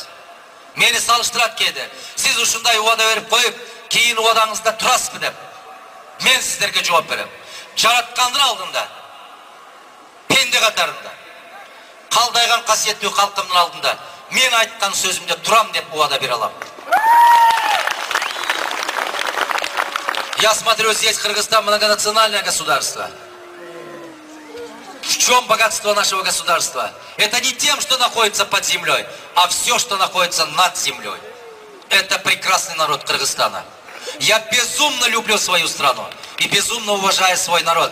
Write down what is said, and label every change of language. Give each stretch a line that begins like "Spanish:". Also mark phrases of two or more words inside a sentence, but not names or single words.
Kyrgyz: Мени салыштырат кээде. Сиз ушундай убада берип коюп, кийин убадаңызда турасызбы деп. Мен сиздерге жооп берем. Жараткандын алдында, пенде катарында, калдайган касиеттүү калкымдын алдында мен айткан сөзүмдө турам деп убада бере алам.
Russian: Я смотрю, здесь Кыргызстан многонациональное государство. В чем богатство нашего государства? Это не тем, что находится под землей, а все, что находится над землей. Это прекрасный народ Кыргызстана. Я безумно люблю свою страну и безумно уважаю свой народ.